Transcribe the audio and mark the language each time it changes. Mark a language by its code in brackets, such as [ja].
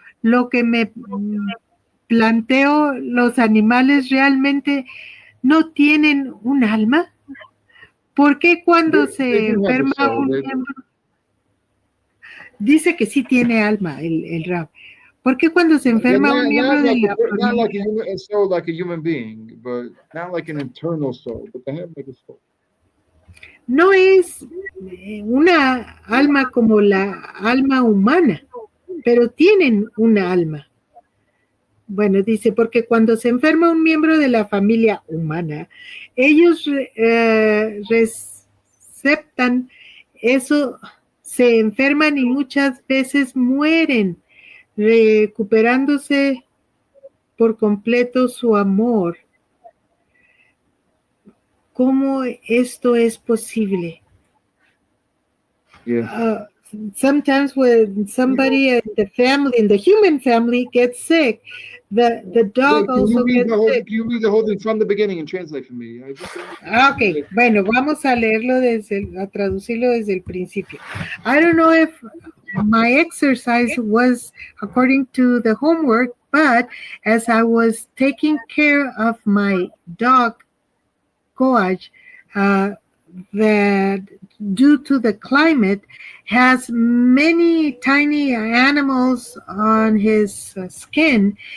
[es] Lo que me planteo, ¿los animales realmente no tienen un alma? ¿Por qué cuando se enferma un miembro? Dice que sí tiene alma el Rab. ¿Por qué cuando se enferma un miembro de la familia? [en] Not like a soul like a human being, but not like an internal soul, but they have like a soul. [es] No es una alma como la alma humana, pero tienen una alma. Bueno, dice, porque cuando se enferma un miembro de la familia humana, ellos receptan eso, se enferman y muchas veces mueren, recuperándose por completo su amor. ¿Cómo esto es posible? [en] Yeah. Sometimes when somebody in the family, in the human family, gets sick, the dog Wait, also gets sick. can you read the whole thing from the beginning and translate for me? I just [es] Ok, bueno, vamos a leerlo a traducirlo desde el principio. [en] I don't know if my exercise was according to the homework, but as I was taking care of my dog, Coach, that due to the climate has many tiny animals on his skin.